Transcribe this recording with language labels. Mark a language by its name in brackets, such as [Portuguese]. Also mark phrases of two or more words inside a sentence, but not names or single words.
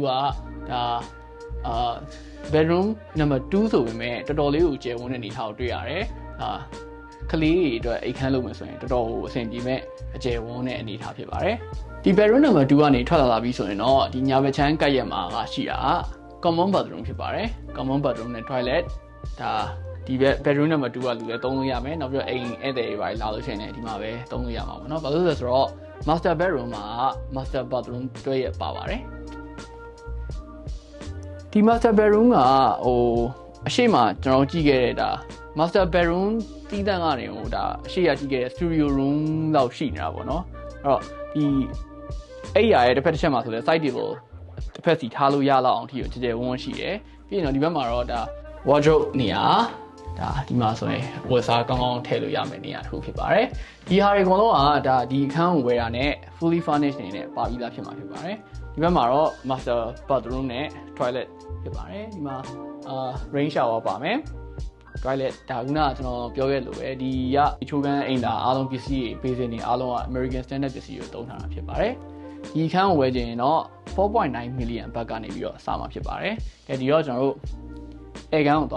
[Burmese] ဒါ [English] bedroom number 2 [Burmese] ဆိုပေမဲ့တော်တော်လေးကိုကျယ်ဝန်းတဲ့အနေထားကိုတွေ့ရတယ်ကလေးတွေအတွက်အိတ်ခမ်းလုပ်မယ်ဆိုရင်တော်တော်ကိုအဆင်ပြေမဲ့အကျယ်ဝန်းတဲ့အနေထားဖြစ်ပါတယ်ဒီ [English] bedroom number 2 [Burmese] ကနေထွက်လာပြီးဆိုရင်တော့ဒီညာဘက်ချမ်းကပ်ရက်မှာရှိတာ [English] common bathroom [Burmese] ဖြစ်ပါတယ် [English] common bathroom [Burmese] နဲ့ toilet ဒါဒီ [English] bedroom number 2 [Burmese] ကလူလည်းသုံးလို့ရမယ်နောက်ပြီးတော့အိမ်ဧည့်သည်တွေပါလာလို့ရှိရင်လည်းဒီမှာပဲသုံးလို့ရမှာပေါ့နော်ဘာလို့လဲဆိုတော့ [English] master bedroom [Burmese] မှာ [English] master bathroom [Burmese] တွဲရပါပါတယ် ဒီ [English] master bedroom [Burmese] ကဟိုအရှိမကျွန်တော်ကြည့်ခဲ့တဲ့ဒါ [English] master bedroom [Burmese] တီးတန်းကနေဟိုဒါအရှိရကြည့်ခဲ့တဲ့ [English] studio room [Burmese] လောက်ရှိနေတာပေါ့နော်အဲ့တော့ဒီအိမ်ရရဲ့တစ်ဖက်တစ်ချက်မှာဆိုလဲ [English] side table [Burmese] တစ်ဖက်စီထားလို့ရလောက်အောင်အထိကိုကြည်ကြဲဝန်းရှိတယ်ပြီးရင်တော့ဒီဘက်မှာတော့ဒါ wardrobe နေရာဒါဒီမှာဆိုရင်ဝတ်စားကောင်းကောင်းထည့်လို့ရမယ်နေရာတစ်ခုဖြစ်ပါတယ်ဒီဟာတွေအကုန်လုံးကဒါဒီအခန်းကိုဝယ်တာနဲ့ [English] fully furnished [Burmese] နေနဲ့ပါပြီးသားဖြစ် မှာဖြစ်ပါတယ်ဒီဘက်မှာတော့ [English] master bathroom [Burmese] နဲ့ toilet ဖြစ်ပါတယ်ဒီမှာ [English] rain shower [Burmese] ပါမယ် toilet ဒါကကျွန်တော်ပြောခဲ့လို့ပဲဒီကချိုးကန်းအိမ်သာအားလုံးပစ္စည်းတွေ basic တွေအားလုံးက [English] American standard [Burmese] ပစ္စည်းကိုသုံးထားတာဖြစ်ပါတယ်ဒီအခန်းကိုဝယ်ခြင်းတော့ 4.9 million ဘတ်ကနေပြီးတော့အစမှာဖြစ်ပါတယ်ဒီတော့ကျွန်တော်တို့အဲကန်းကိုသွား